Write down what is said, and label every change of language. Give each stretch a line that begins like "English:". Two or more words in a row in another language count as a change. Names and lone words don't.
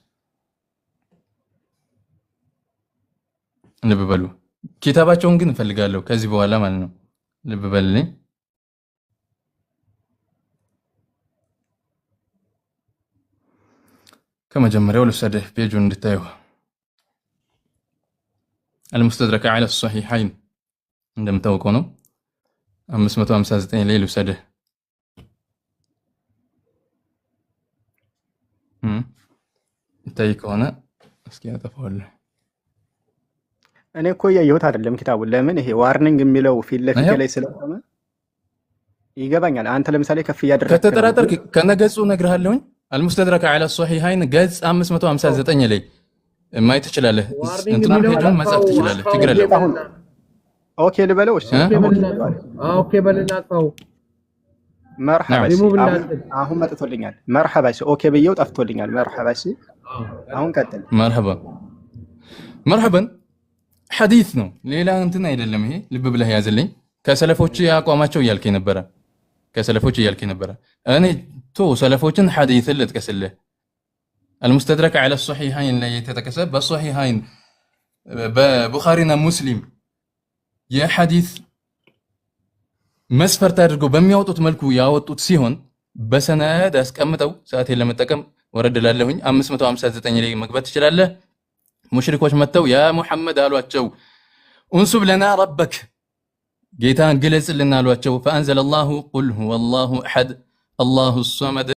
Amharic: ልብ በሉ። ኪታባቸውን ግን እፈልጋለሁ ከዚህ በኋላ ማለት ነው። ልብ በልልኝ። ከመጀመሪያው ልውሰድህ ፔጁን እንድታየው። المستدرك على الصحيحين እንደምታውቀው ነው 559 ላይ ልውሰድህ። እንታይ ከሆነ እስኪ አጠፋዋለሁ። እኔ እኮ ያየሁት አይደለም ኪታቡን። ለምን ይሄ ዋርኒንግ የሚለው ፊት ለፊት ላይ ስለሆነ ይገባኛል። አንተ ለምሳሌ ከፍ እያደረግክ ከተጠራጠርክ ከነገጹ እነግርሃለሁኝ። المستدرك على الصحيحين ገጽ 559 ላይ ማየት ትችላለህ። እንትናም ፔጁን መጻፍ ትችላለህ። ችግር የለም። ኦኬ ልበለው። እሺ ኦኬ በልና አጥፋው። መርሐባ አሁን መጥቶልኛል። መርሐባ እሺ ኦኬ ብዬው ጠፍቶልኛል። መርሐባ እሺ አሁን ቀጥል። መርሐባን ሐዲስ ነው ሌላ እንትን አይደለም። ይሄ ልብ ብለህ ያዝልኝ። ከሰለፎች ያቋማቸው እያልከኝ ነበረ። እኔ ሰለፎችን ሐዲስን ልጥቀስልህ። المستدرك على الصحيحين ላይ የተጠቀሰ በصحيحين በቡኻሪና ሙስሊም የሐዲስ መስፈርት አድርገው በሚያወጡት መልኩ ያወጡት ሲሆን በሰነድ አስቀምጠው ሰዓቴን ለመጠቀም ወረድ ላለሁኝ 559 ላይ መግባት ትችላለህ። ሙሽሪኮች መተው ያ ሙሐመድ አሏቸው
Arabic: انسب لنا ربك
Amharic: ጌታን ግለጽልን አሏቸው።
Arabic: فأنزل الله قل هو الله أحد الله الصمد